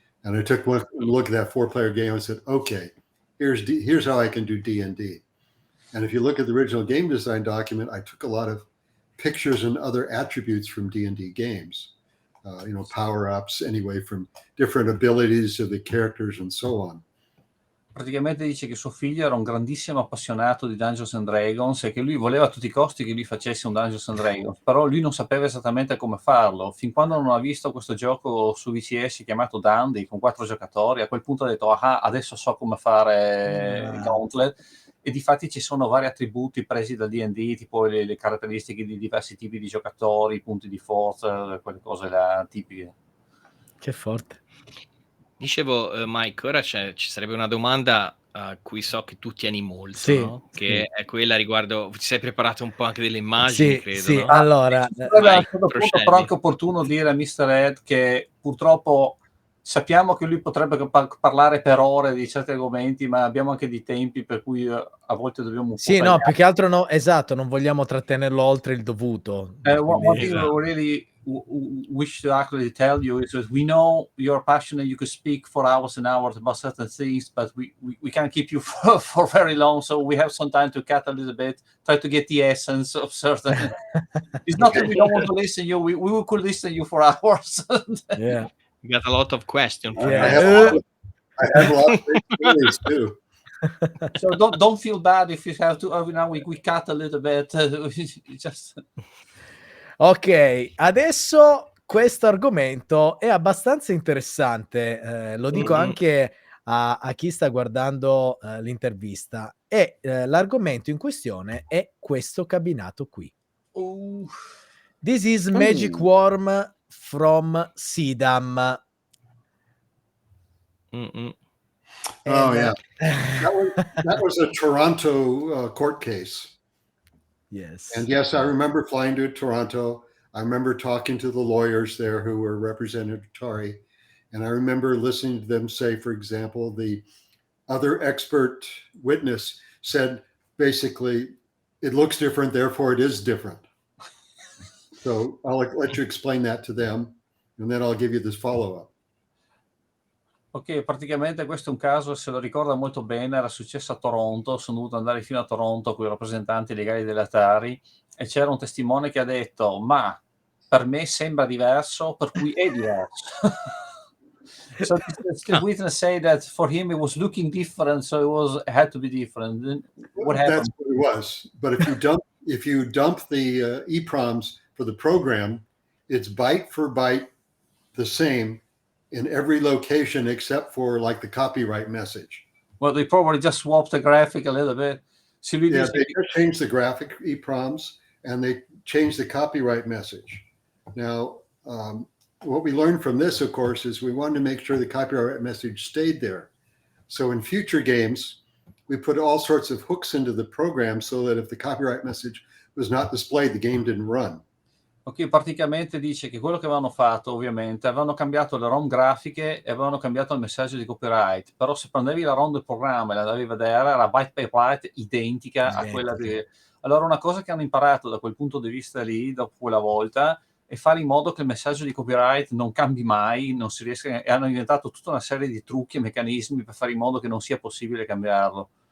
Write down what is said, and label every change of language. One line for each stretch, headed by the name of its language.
English: And I took one look at that 4-player game and said, okay, here's how I can do D&D. And if you look at the original game design document, I took a lot of pictures and other attributes from D&D games. Power-ups, anyway, from different abilities of the characters and so on.
Italian: Praticamente dice che suo figlio era un grandissimo appassionato di Dungeons and Dragons e che lui voleva a tutti i costi che lui facesse un Dungeons and Dragons, però lui non sapeva esattamente come farlo, fin quando non ha visto questo gioco su VCS chiamato Dandy con 4 giocatori. A quel punto ha detto adesso so come fare Gauntlet. E difatti ci sono vari attributi presi da D&D, tipo le caratteristiche di diversi tipi di giocatori, i punti di forza, quelle cose là tipiche. Che forte. Dicevo, Mike, ora ci sarebbe una domanda a cui so che tu tieni molto, sì, no? Che è quella riguardo, ti sei preparato un po' anche delle immagini, credo, sì. no? Allora, a questo punto però è anche opportuno dire a Mr. Ed che purtroppo sappiamo che lui potrebbe parlare per ore di certi argomenti, ma abbiamo anche dei tempi per cui a volte dobbiamo un po' Sì, no, tagliare. più che altro no, esatto, non vogliamo trattenerlo oltre il dovuto.
English: One thing
Italian: Esatto.
English: we really wish to actually tell you is that we know you're passionate, you could speak for hours and hours about certain things, but we can't keep you for very long, so we have some time to cut a little bit, try to get the essence of certain. It's not that we don't want to listen you, we could listen you for hours. Yeah. You got a lot of questions. Yeah. I have a lot of great stories too. So don't feel bad if you have to. Now we cut a little bit. Just...
Italian: Ok, adesso questo argomento è abbastanza interessante, lo dico anche a chi sta guardando l'intervista. E l'argomento in questione è questo cabinato qui.
English: This is Magic Worm from Sidam. Oh yeah, that was a Toronto court case. Yes. And yes, I remember flying to Toronto. I remember talking to the lawyers there who were representing Atari. And I remember listening to them say, for example, the other expert witness said, basically, it looks different, therefore it is different. So I'll let you explain that to them, and then I'll give you this follow-up.
Italian: Ok, praticamente questo è un caso, se lo ricorda molto bene, era successo a Toronto, sono dovuto andare fino a Toronto con i rappresentanti legali dell'Atari e c'era un testimone che ha detto, ma per me sembra diverso, per cui è diverso.
English: So the witness say that for him it was looking different, so it had to be different. Then what happened? That's what it was. But if you dump the EPROMs for the program, it's byte for byte the same in every location except for like the copyright message. Well, they probably just swapped the graphic a little bit. They just changed the graphic EPROMs and they changed the copyright message. Now, what we learned from this, of course, is we wanted to make sure the copyright message stayed there. So in future games, we put all sorts of hooks into the program so that if the copyright message was not displayed, the game didn't run.
Italian: Ok, praticamente dice che quello che avevano fatto, ovviamente, avevano cambiato le ROM grafiche e avevano cambiato il messaggio di copyright, però se prendevi la ROM del programma e la andavi a vedere, era
English: byte by byte
Italian: identica a quella di... Allora una cosa che hanno imparato da quel punto di vista lì, dopo quella volta, è fare in modo che il messaggio di copyright non cambi mai, non si riesca, e hanno inventato tutta una serie di trucchi e meccanismi per fare in modo che non sia possibile cambiarlo.